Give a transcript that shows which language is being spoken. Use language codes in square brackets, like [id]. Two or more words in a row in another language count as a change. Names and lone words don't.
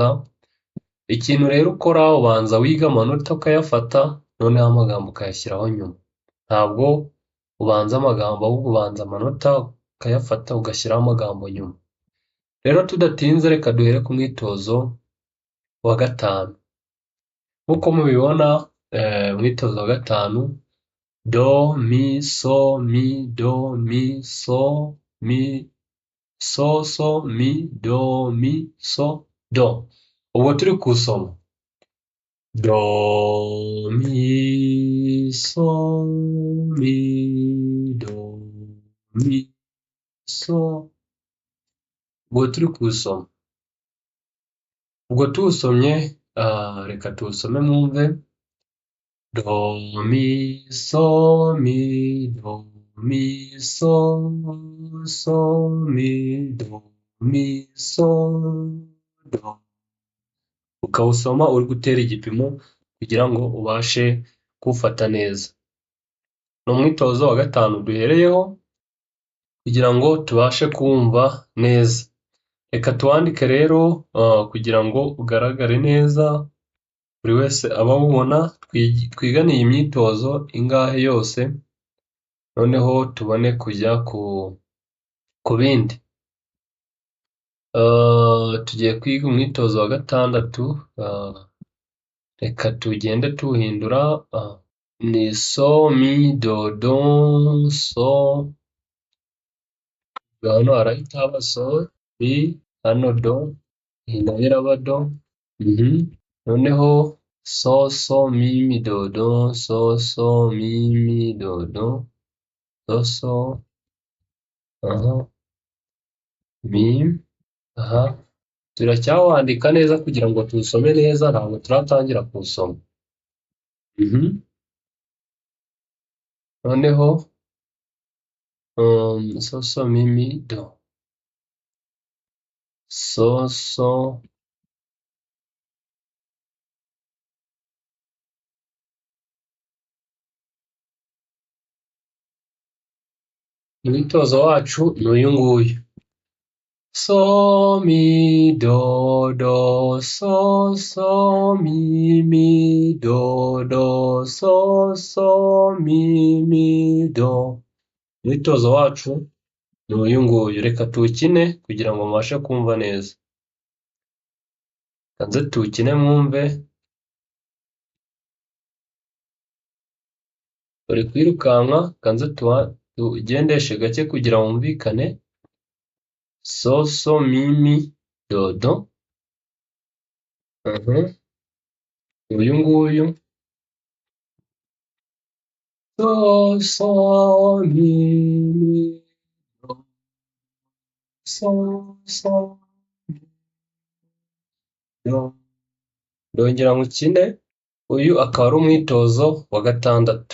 [rw] Ikintu rero ukora ubanza wiga amanota ukayafata, noneho amagambo ukayashyiraho nyuma. Ntabwo ubanza amagambo, ahubwo ubanza amanota ukayafata ugashyiraho amagambo nyuma. Rero tudatinze reka duhere ku mwitozo wa gatanu. Nk'uko mubibona, umwitozo wa gatanu, do, mi, so, mi, do, mi, so, mi, so, mi, do, mi, so, do. Ubwo turi kusoma do, mi, so, mi, do, mi, so. Ubwo turi kusoma. Ubwo tuwusomye, reka tuwusome mwumve. Do, mi, so, mi, do, mi, so, so, mi, do, mi, so, do. Ukawusoma uri gutera igipimo kugira ngo ubashe kuwufata neza. Ni umwitozo wa gatanu duhereyeho kugira ngo tubashe kuwumva neza. Reka tuwandike rero kugira ngo ugaragare neza, buri wese aba awubona. Twigane iyi myitozo ingahe yose, noneho tubone kujya ku bindi. Tugiye kwiga umwitozo wa gatandatu. Reka tugende tuwuhindura. Ni so, mi, do, do, so. Hano harahita haba so, mi, hano do, iyi nayo iraba do. Noneho so, so, mi, mi, do, do, so, so, mi, mi, do, do, so, so, mi, turacyawandika neza kugira ngo tuwusome neza, ntabwo turatangira kuwusoma. Noneho so, so, mi, mi, do, so, so, umwitozo wacu ni uyu nguyu. So, mi, do, do, so, so, mi, mi, do, do, so, so, mi, mi, do. Umwitozo wacu ni uyu nguyu. Reka tuwukine kugira ngo mubashe kumva neza. Kanze tuwukine mwumve. Uri kwirukanka, kanze tugendeshe gake kugira wumvikane. So, so, mi, mi, do, do. Uyu nguyu. So, so, mi, mi, do, so, so, do. Ndongera nkukine. Uyu akaba ari umwitozo wa gatandatu.